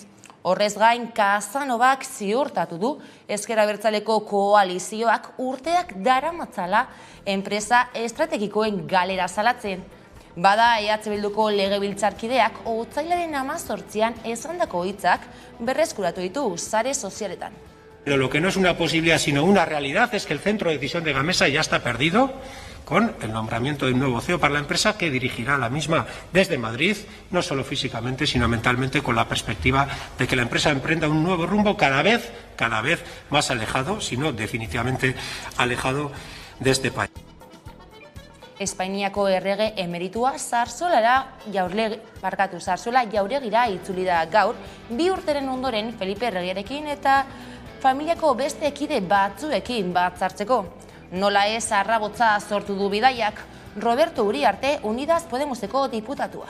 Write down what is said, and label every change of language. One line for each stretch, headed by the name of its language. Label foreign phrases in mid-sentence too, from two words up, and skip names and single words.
Basque: Horrez gain, Casanovak ziurtatu du Ezker Abertzaleko koalizioak urteak daramatzala enpresa estrategikoen galera salatzen. Bada EH Bilduko legebiltzarkideak otsailaren 18an esandako hitzak berreskuratu ditu sare sozialetan.
Spanish: Pero lo que no es una posibilidad sino una realidad es que el centro de decisión de Gamesa ya está perdido con el nombramiento de un nuevo CEO para la empresa que dirigirá la misma desde Madrid, no solo físicamente sino mentalmente, con la perspectiva de que la empresa emprenda un nuevo rumbo cada vez más alejado, si no definitivamente alejado de este país.
Basque: Espainiako errege emeritua Zarzuela Jauregira itzuli da gaur, 2 urteren ondoren Felipe erregearekin eta familiako beste kide batzuekin batzartzeko. Nola ez arrabotza sortu du bidaiak, Roberto Uriarte, Unidas Podemoseko diputatua.